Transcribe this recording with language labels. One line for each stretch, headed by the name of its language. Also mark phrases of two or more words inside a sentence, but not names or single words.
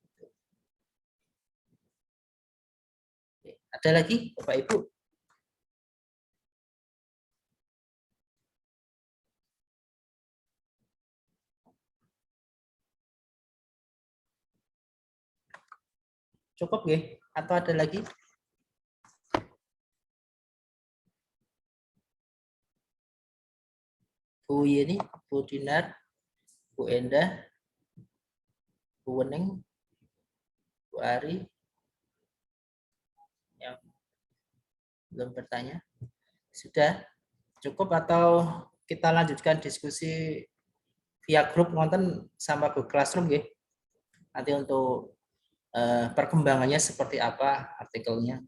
Indonesian: Ada lagi Bapak Ibu? Cukup ya? Atau ada lagi? Bu Yeni, Bu Dinar, Bu Endah, Bu Wening, Bu Ari, yang belum bertanya. Sudah cukup atau kita lanjutkan diskusi via grup nonton sama Google Classroom ya? Nanti untuk perkembangannya seperti apa artikelnya.